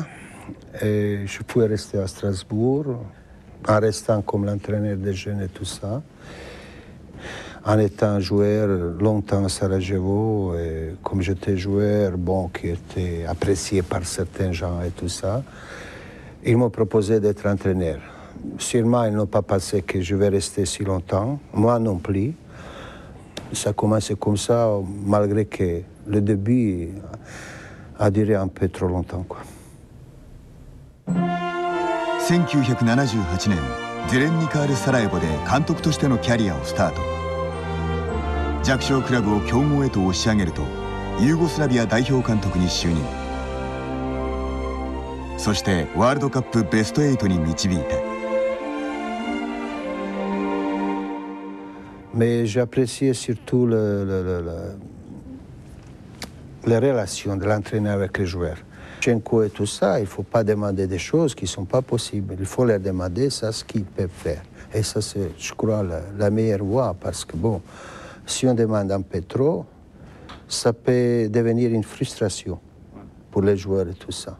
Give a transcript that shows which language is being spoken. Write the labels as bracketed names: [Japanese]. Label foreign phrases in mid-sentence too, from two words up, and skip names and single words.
[French] Et je pouvais rester à Strasbourg, en restant comme l'entraîneur des jeunes et tout ça, en étant joueur longtemps à Sarajevo, et comme j'étais joueur, bon, qui était apprécié par certains gens et tout ça, ils m'ont proposé d'être entraîneur. Sûrement, ils n'ont pas pensé que je vais rester si longtemps, moi non plus. Ça a commencé comme ça, malgré que le début a duré un peu trop longtemps, quoi. [Japanese] 1978年、ゼレンニカール・サラエボで監督としてのキャリアをスタート。弱小クラブを強豪へと押し上げると、ユーゴスラビア代表監督に就任。そしてワールドカップベスト8に導いた。 [French] Mais j'appréciais surtout les relations de l'entraîneur avec les joueurs. Chenko et tout ça, il ne faut pas demander des choses qui ne sont pas possibles. Il faut leur demander ça, ce qu'ils peuvent faire. Et ça, c'est, je crois, la meilleure voie, parce que, bon, si on demande un peu trop, ça peut devenir une frustration pour les joueurs et tout ça.